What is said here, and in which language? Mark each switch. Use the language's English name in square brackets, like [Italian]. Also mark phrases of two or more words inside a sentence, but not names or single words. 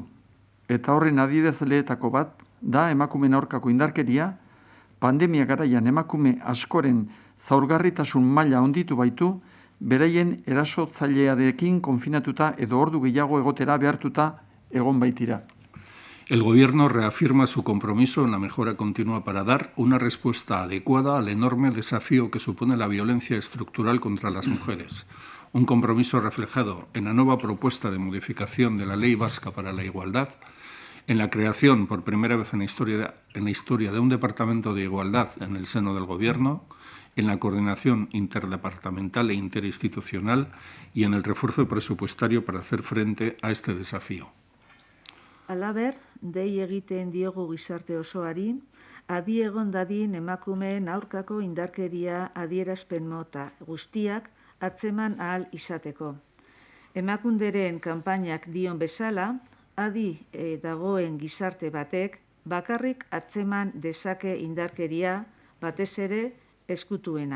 [Basque] Eta horren adierazleetako bat da emakumeen aurkako indarkeria, pandemia garaian emakume askoren zaurgarritasun maila handitu baitu, beraien erasotzailearekin konfinatuta edo ordu gehiago egotera behartuta egon baitira. [Spanish] El Gobierno reafirma su compromiso en la mejora continua para dar una respuesta adecuada al enorme desafío que supone la violencia estructural contra las mujeres. Un compromiso reflejado en la nueva propuesta de modificación de la Ley Vasca para la Igualdad, en la creación por primera vez en la historia de un Departamento de Igualdad en el seno del Gobierno, en la coordinación interdepartamental e interinstitucional y en el refuerzo presupuestario para hacer frente a este desafío. [Basque] Halaber, dei egiten diogu gizarte osoari, adi egon dadin emakumeen aurkako indarkeria adierazpen mota guztiak atzeman ahal izateko. Emakunderen kanpainak dion bezala, adi dagoen gizarte batek bakarrik atzeman dezake indarkeria batez ere eskutuena.